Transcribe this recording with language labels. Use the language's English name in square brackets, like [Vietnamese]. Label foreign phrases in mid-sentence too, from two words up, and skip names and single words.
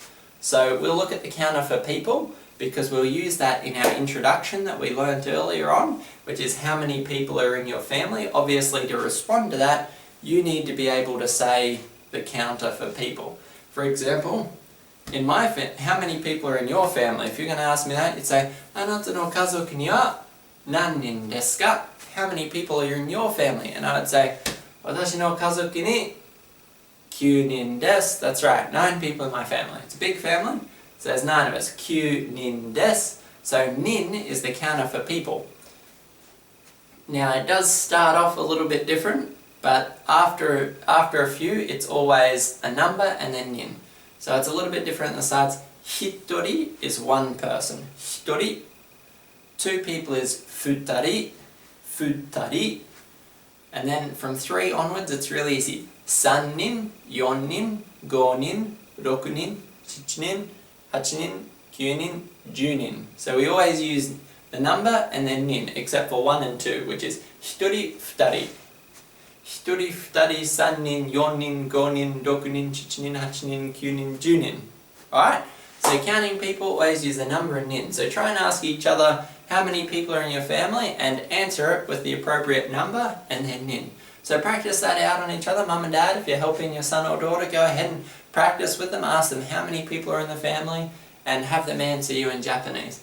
[English] So we'll look at the counter for people, because we'll use that in our introduction that we learned earlier on, which is how many people are in your family. Obviously, to respond to that, you need to be able to say the counter for people. For example, in my how many people are in your family? If you're going to ask me that, you'd say, [Japanese] あなたの家族には何人ですか? [English] How many people are in your family? [Japanese] And I would say, 私の家族に9人です. [English] That's right, 9 people in my family. It's a big family. So there's 9 of us. [Japanese] 9人です. [English] So nin is the counter for people. Now it does start off a little bit different, but after a few it's always a number and then nin. So it's a little bit different on the sides. Hittori is 1 person. Hittori. 2 people is futari. Futari. And then from 3 onwards it's really easy. [Japanese] 3人、4人、5人、6人、7人、8人、9人、10人. [English] So we always use the number and then nin, except for 1 and 2, which is [Japanese] ひとり、ふたり. ひとり、ふたり、3人、4人、5人、6人、7人、8人、9人、10人. [English] Alright? So counting people, always use the number and nin. So try and ask each other how many people are in your family and answer it with the appropriate number and then nin. So practice that out on each other. Mum and Dad, if you're helping your son or daughter, go ahead and practice with them. Ask them how many people are in the family and have them answer you in Japanese.